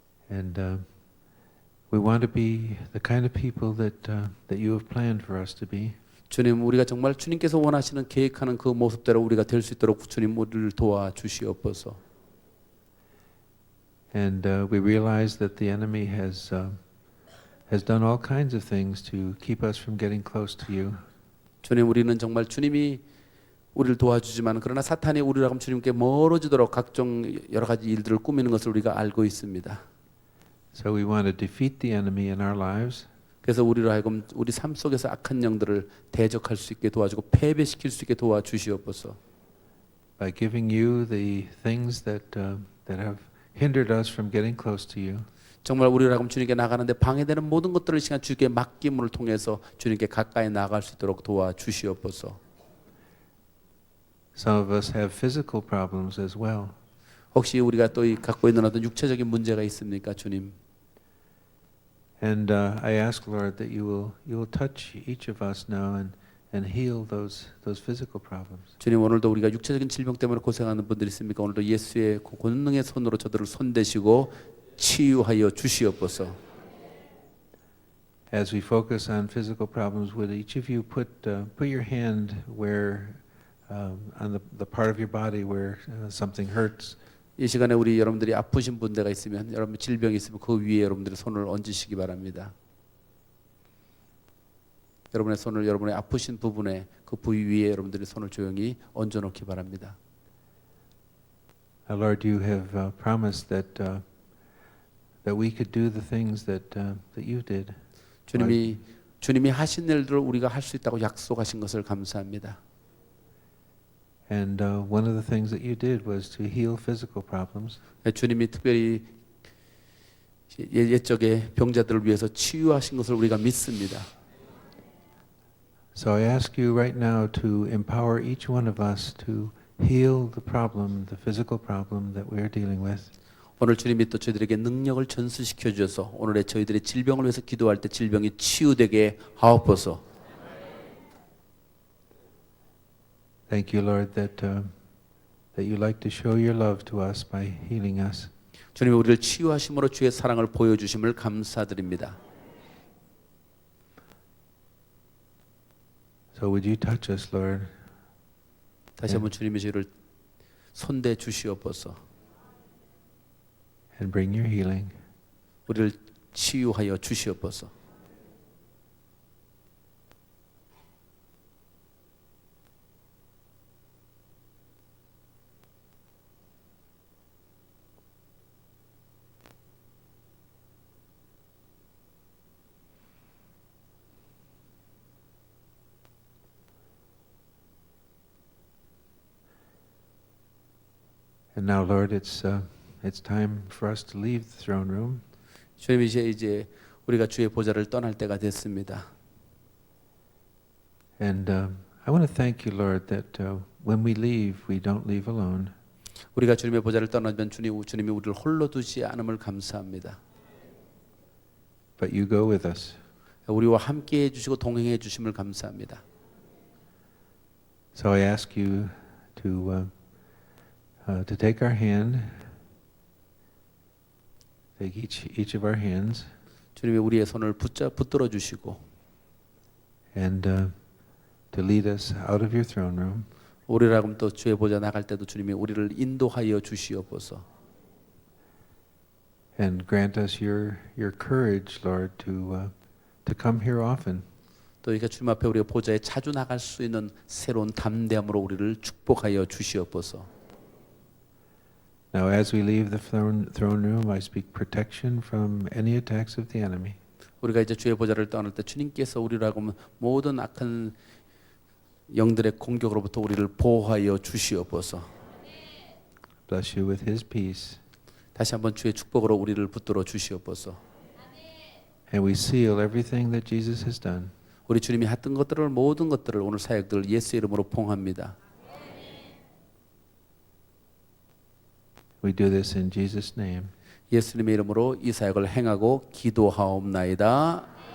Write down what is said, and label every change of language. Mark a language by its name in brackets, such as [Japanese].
[English] And we want to be the kind of people that you have planned for us to be. [Korean] 주님, 우리가 정말 주님께서 원하시는 계획하는 그 모습대로 우리가 될 수 있도록 주님 우리를 도와주시옵소서. [English] And we realize that the enemy has done all kinds of things to keep us from getting close to you. [Korean] 주님, 우리는 정말 주님이 우리를 도와주지만 그러나 사탄이 우리랑 주님께 멀어지도록 각종 여러 가지 일들을 꾸미는 것을 우리가 알고 있습니다. [English] So we want to defeat the enemy in our lives. [Korean] 그래서 우리로 하여금 우리 삶 속에서 악한 영들을 대적할 수 있게 도와주고 패배시킬 수 있게 도와주시옵소서. [English] By giving you the things that have hindered us from getting close to you. [Korean] 정말 우리로 하여금 주님께 나가는데 방해되는 모든 것들을 시간 주님께 맡김을 통해서 주님께 가까이 나아갈 수 있도록 도와주시옵소서. [English] Some of us have physical problems as well. [Korean] 혹시 우리가 또 갖고 있는 어떤 육체적인 문제가 있습니까, 주님? [English] And I ask, Lord, that you will touch each of us now and heal those physical problems. [Korean] 주님, 오늘도 우리가 육체적인 질병 때문에 고생하는 분들이 있습니까? 오늘도 예수의 권능의 손으로 저들을 손대시고 치유하여 주시옵소서. [English] As we focus on physical problems, would each of you put your hand where on the part of your body where something hurts? [Korean] 이 시간에 우리 여러분들이 아프신 분대가 있으면 여러분 질병이 있으면 그 위에 여러분들의 손을 얹으시기 바랍니다. 여러분의 손을 여러분의 아프신 부분에 그 부위 위에 여러분들의 손을 조용히 얹어 놓기 바랍니다. [English] Lord, you have promised that we could do the things that you did. [Korean] 주님이 하신 일들을 우리가 할 수 있다고 약속하신 것을 감사합니다. [English] And one of the things that you did was to heal physical problems. [Korean] 주님이 특별히 옛적의 병자들을 위해서 치유하신 것을 우리가 믿습니다. [English] So I ask you right now to empower each one of us to heal the problem, the physical problem that we are dealing with. [Korean] 오늘 주님이 또 저희들에게 능력을 전수시켜 주셔서 오늘의 저희들의 질병을 위해서 기도할 때 질병이 치유되게 하옵소서. [English] Thank you, Lord, that you like to show your love to us by healing us. [Korean] 주님이 우리를 치유하심으로 주의 사랑을 보여주심을 감사드립니다. [English] So would you touch us, Lord? [Korean] 다시 한번 주님이 저희를 손대 주시옵소서. [English] And bring your healing. [Korean] 우리를 치유하여 주시옵소서. [English] And now, Lord, it's time for us to leave the throne room. [Korean] 주님, 이제 우리가 주의 보좌를 떠날 때가 됐습니다. [English] And I want to thank you, Lord, that when we leave, we don't leave alone. [Korean] 우리가 주님의 보좌를 떠나면 주님이 우리를 홀로 두지 않음을 감사합니다. [English] But you go with us. [Korean] 우리와 함께 해주시고 동행해 주심을 감사합니다. [English] So I ask you to take our hand, take each of our hands, [Korean] 주님이 우리의 손을 붙들어 주시고 [English] and to lead us out of your throne room. [Korean] 우리라고 또 주의 보좌 나갈 때도 주님이 우리를 인도하여 주시옵소서. [English] And grant us your courage, Lord, to come here often. [Korean] 또 이렇게 주님 앞에 우리가 보좌에 자주 나갈 수 있는 새로운 담대함으로 우리를 축복하여 주시옵소서. [English] Now, as we leave the throne room, I speak protection from any attacks of the enemy. [Korean] 우리가 이제 주의 보좌를 떠날 때 주님께서 우리라고 모든 악한 영들의 공격으로부터 우리를 보호하여 주시옵소서. [English] Bless you with His peace. [Korean] 다시 한번 주의 축복으로 우리를 붙들어 주시옵소서. [English] And we seal everything that Jesus has done. [Korean] 우리 주님이 했던 것들을 모든 것들을 오늘 사역들 예수의 이름으로 봉합니다. [English] We do this in Jesus' name. [Korean] 예수님의 이름으로 이 사역을 행하고 기도하옵나이다.